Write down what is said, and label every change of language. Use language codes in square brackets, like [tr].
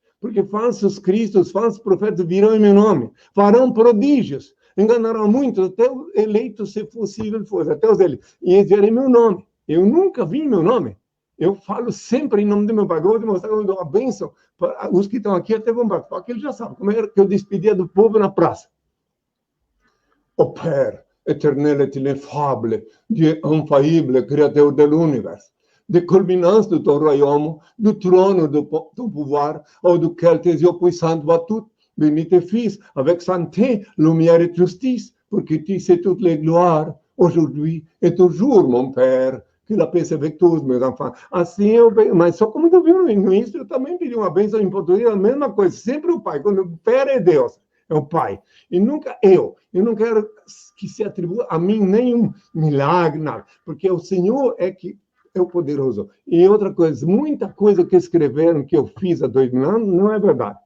[pt] Porque falsos cristos, falsos profetas virão em meu nome, farão prodígios, enganarão muitos, até os eleitos, se possível fosse, até os eleitos, e eles virão em meu nome. Eu nunca vi em meu nome. Eu falo sempre em nome do meu Pai. Eu vou te mostrar como eu dou uma bênção para os que estão aqui, até vão participar, porque eles já sabem como era que eu despedia do povo na praça. [fr] Ô Père, éternel et ineffable, Dieu infaillible, Créateur de l'univers, de culminance de ton royaume, du trône de ton pouvoir, au duquel tes yeux puissants voient tout, bénis tes fils, avec santé, lumière et justice, pour que tu sais toutes les gloires, aujourd'hui et toujours, mon Père, que la paix avec tous, meus enfants. [pt] Assim mas só como eu vi no início, eu também pedi uma bênção em português, a mesma coisa, sempre o Pai, quando o Père é Deus, é o Pai, e nunca eu não quero que se atribua a mim nenhum milagre, nada, porque o Senhor é que é o poderoso. E outra coisa, muita coisa que escreveram que eu fiz há 2 mil anos não é verdade.